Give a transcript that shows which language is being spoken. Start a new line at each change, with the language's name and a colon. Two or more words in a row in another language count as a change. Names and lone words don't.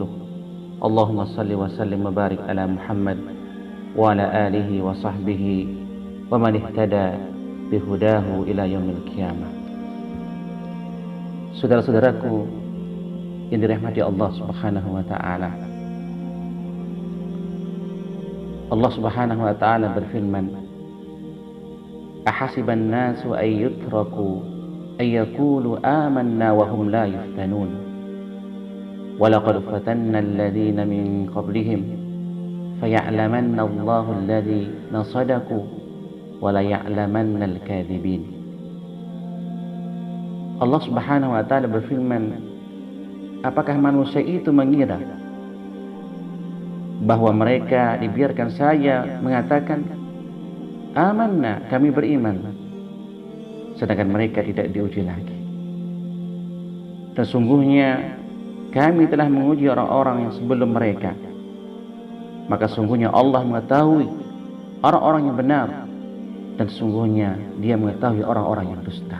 Arabic: اللهم صل وسلم وبارك على محمد وعلى آله وصحبه ومن اهتدى بهداه إلى يوم القيامة.
Indonesian: Saudara-saudaraku yang dirahmati Allah
Arabic: سبحانه وتعالى.
Indonesian: Allah
Arabic: سبحانه وتعالى
Indonesian: berfirman,
Arabic: "أحسب الناس أن يتركوا أن يقولوا آمنا وهم لا يفتنون. ولقد فتنا الذين من قبلهم فيعلمن الله الذين صدقوا وليعلمن الكاذبين."
Indonesian: Allah
Arabic: سبحانه وتعالى
Indonesian: berfirman, apakah manusia itu mengira bahwa mereka dibiarkan saja mengatakan amanna, kami beriman, sedangkan mereka tidak diuji lagi. Dan sungguhnya kami telah menguji orang-orang yang sebelum mereka, maka sungguhnya Allah mengetahui orang-orang yang benar, dan sungguhnya Dia mengetahui orang-orang yang dusta.